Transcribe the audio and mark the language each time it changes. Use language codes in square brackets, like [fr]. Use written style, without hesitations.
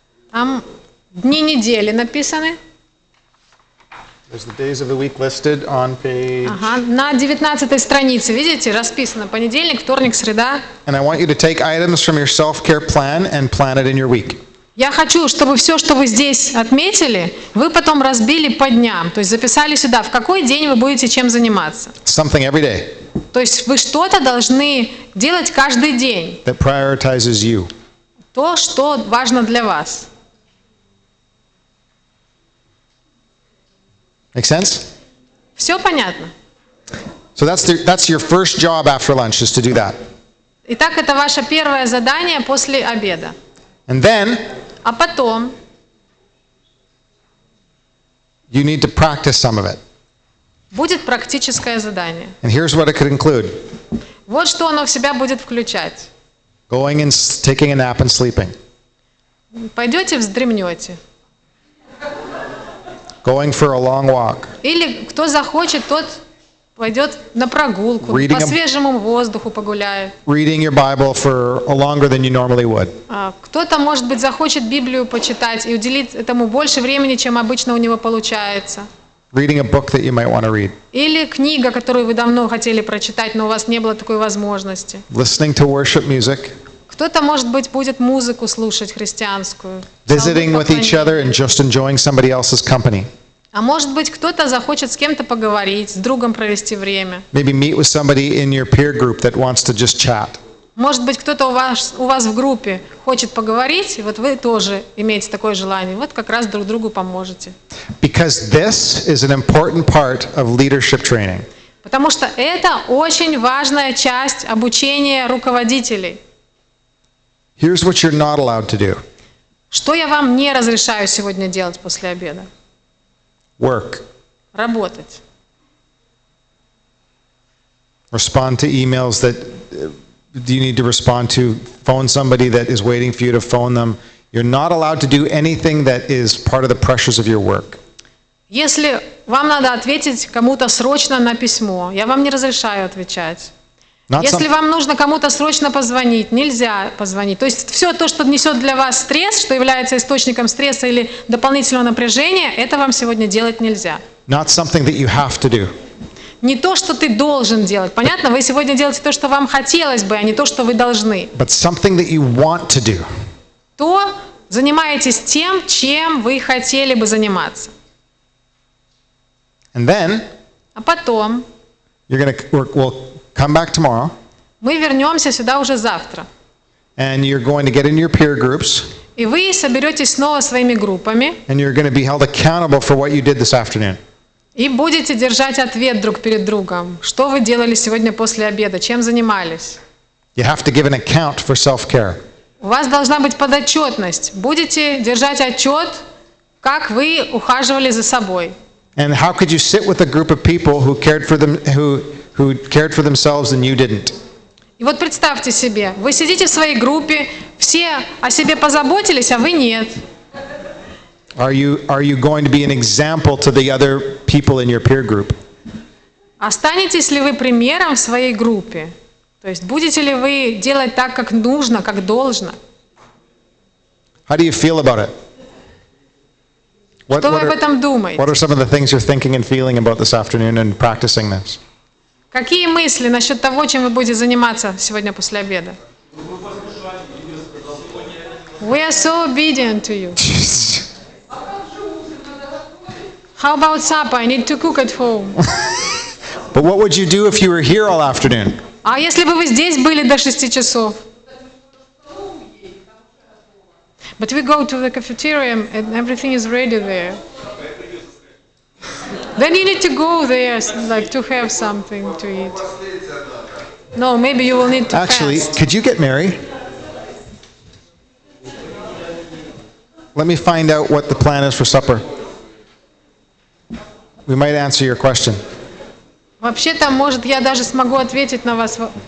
[ru] там дни недели написаны. [en] There's the days of the week listed on page. [ru] Ага, на 19 странице, видите, расписано понедельник, вторник, среда. [en] And I want you to take items from your self-care plan and plan it in your week. [ru] Я хочу, чтобы все, что вы здесь отметили, вы потом разбили по дням. То есть записали сюда, в какой день вы будете чем заниматься. [en] Something every day [ru] То есть вы что-то должны делать каждый день. [en] that prioritizes you. [ru] То, что важно для вас. [en] Make sense? [ru] Все понятно? [en] So that's your first job after lunch, is to do that. [ru] Итак, это ваше первое задание после обеда. [en] And then [ru] А потом [en] you need to practice some of it. [ru] будет практическое задание. [en] And here's what it could include. [ru] Вот что оно в себя будет включать. [en] Going and taking a nap and sleeping. [ru] Пойдете, вздремнете. [en] Going for a long walk. [ru] Или кто захочет, тот пойдет на прогулку, [en] Reading [ru] по a- свежему воздуху погуляет. [en] Reading your Bible for longer than you normally would. [ru] Кто-то, может быть, захочет Библию почитать и уделить этому больше времени, чем обычно у него получается. [en] Reading a book that you might want to read. [ru] Или книга, которую вы давно хотели прочитать, но у вас не было такой возможности. [en] Listening to worship music. [ru] Кто-то, может быть, будет музыку слушать христианскую. [en] Visiting with each [ru] Псалмы, [en] other and just enjoying somebody else's company. [ru] А может быть, кто-то захочет с кем-то поговорить, с другом провести время. [en] Maybe meet with somebody in your peer group that wants to just chat. [ru] Может быть, кто-то у вас в группе хочет поговорить, и вот вы тоже имеете такое желание. Вот как раз друг другу поможете. [en] Because this is an important part of leadership training. [ru] Потому что это очень важная часть обучения руководителей. [en] Here's what you're not allowed to do. [ru] Что я вам не разрешаю сегодня делать после обеда? [en] Work. [ru] Работать. [en] Respond to emails that you need to respond to. Phone somebody that is waiting for you to phone them. You're not allowed to do anything that is part of the pressures of your work. [ru] Если вам надо ответить кому-то срочно на письмо, я вам не разрешаю отвечать. [en] Not [ru] Если some- вам нужно кому-то срочно позвонить, нельзя позвонить. То есть все то, что несет для вас стресс, что является источником стресса или дополнительного напряжения, это вам сегодня делать нельзя. [en] Not something that you have to do. [ru] Не то, что ты должен делать. Понятно? Вы сегодня делаете то, что вам хотелось бы, а не то, что вы должны. [en] But something that you want to do. [ru] То занимаетесь тем, чем вы хотели бы заниматься. [en] And then [ru] А потом [en] we'll come back tomorrow [ru] мы вернемся сюда уже завтра. [en] and you're going to get in your peer groups [ru] И вы соберетесь снова своими группами, [en] and you're going to be held accountable for what you did this afternoon. [ru] И будете держать ответ друг перед другом. Что вы делали сегодня после обеда? Чем занимались? [en] You have to give an account for self-care. [ru] У вас должна быть подотчетность. Будете держать отчет, как вы ухаживали за собой. [en] And how could you sit with a group of people who cared for them, who cared for themselves and you didn't? [ru] И вот представьте себе, вы сидите в своей группе, все о себе позаботились, а вы нет. [en] Are you going to be an example to the other people in your peer group? [ru] Останетесь ли вы примером в своей группе? То есть будете ли вы делать так, как нужно, как должно? [en] How do you feel about it? [ru] Что вы об этом думаете? [en] What are some of the things you're thinking and feeling about this afternoon and practicing this? [ru] Какие мысли насчет того, чем вы будете заниматься сегодня после обеда? [en] We are so obedient to you. How about supper? I need to cook at home. But what would you do if you were here all afternoon? [ru] А если бы вы здесь были до 6 часов? [en] But we go to the cafeteria and everything is ready there. Then you need to go there, like to have something to eat. No, maybe you will need to Actually, fast. could you get married? Let me find out what the plan is for supper. We might answer your question. [ru] Вообще-то, может, я даже смогу ответить на вас.